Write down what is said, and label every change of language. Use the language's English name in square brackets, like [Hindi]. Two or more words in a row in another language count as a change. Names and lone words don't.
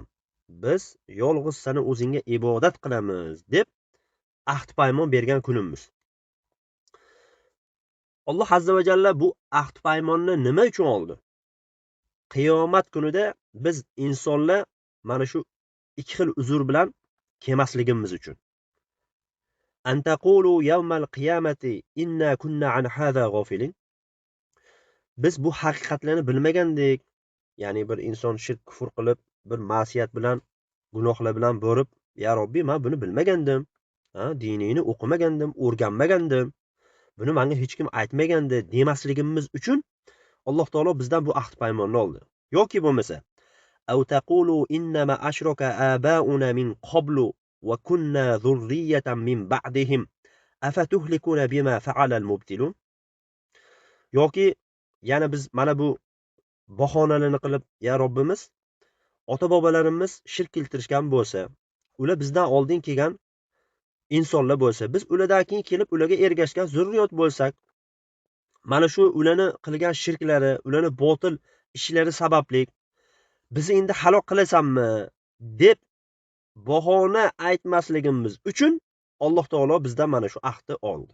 [Uzbek] Biz yolg'iz seni o'zingga ibodat qilamiz deb ahd paymon bergan kunimiz. Alloh [Arabic] عز وجل [Uzbek] bu ahd paymonni nima uchun oldi? Qiyomat kunida biz insonlar mana shu ikki xil uzr bilan kelmasligimiz uchun. [Arabic] أن تقولوا يوم القيامة إنا كنا عن هذا غافلين. [Uzbek] Biz bu haqiqatlarni bilmagandik. Ya'ni bir inson shirk kufr qilib, bir ma'siyat bilan, gunohlar bilan borib, ya Robbi, men buni bilmagandim. Diningni o'qimagandim, o'rganmagandim. Buni menga hech kim aytmagandi demasligimiz uchun Alloh taolo bizdan bu ahd paymonni oldi. Yoki bo'lmasa, [Arabic] أو تقولوا إنما أشرك آباؤنا من قبل وكنا ذرية من بعدهم أفتهلكنا بما فعل المبطلون. [Uzbek] Yoki yana biz mana bu bahonalarni qilib, ya Robbimiz, ota-bobolarimiz shirk keltirishgan bo'lsa, ular bizdan oldin kelgan insonlar bo'lsa, biz ulardan keyin kelib ularga ergashgan zurriyot bo'lsak, mana shu ularni qilgan shirklari, ularni botil ishlari sababli bizni endi halok qilasanmi deb bahona aytmasligimiz uchun Alloh taolo bizdan mana shu ahdni oldi.